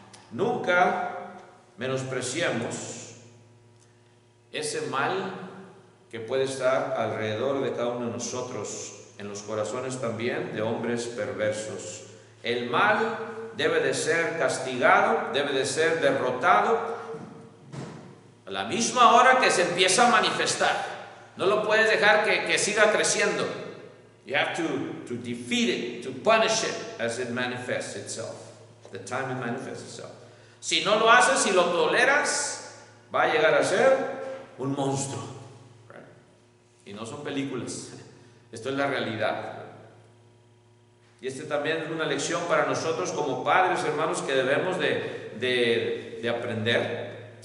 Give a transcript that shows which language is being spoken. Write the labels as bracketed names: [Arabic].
[Spanish] Nunca menospreciemos ese mal que puede estar alrededor de cada uno de nosotros, en los corazones también de hombres perversos. El mal debe de ser castigado, debe de ser derrotado a la misma hora que se empieza a manifestar. No lo puedes dejar que siga creciendo. [English] You have to defeat it, to punish it as it manifests itself, the time it manifests itself. [Spanish] Si no lo haces, si lo toleras, va a llegar a ser un monstruo. Right? Y no son películas. Esto es la realidad. Y también es una lección para nosotros como padres, hermanos, que debemos de aprender.